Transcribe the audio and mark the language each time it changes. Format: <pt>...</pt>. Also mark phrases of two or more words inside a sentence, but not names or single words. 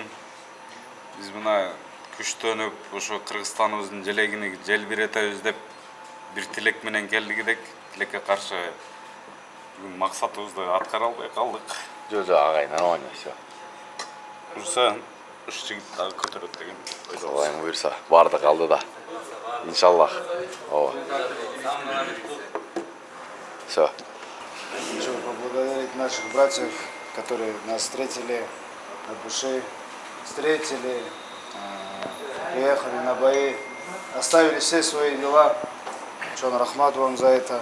<ky>Биз мына күчтөнүп, ошо Кыргызстаныбыздын желегини желбиретебиз деп бир тилек менен келдик элек. Тилекке каршы бүгүн максатыбызды аткара албай калдык. Жо, агай,</ky> <ru>нормально всё.</ru> <ky>Буюрса, уш жигит дагы көтөрөт деген ойдобуз. Аллахым буйрса, барды калды да. Иншаллах. Ооба.</ky> <ru>Всё. Хочу поблагодарить наших братьев, которые нас встретили от души, встретили, приехали на бои, оставили все свои дела.</ru> <ky>Чон рахмат</ky> <ru>вам за это.</ru>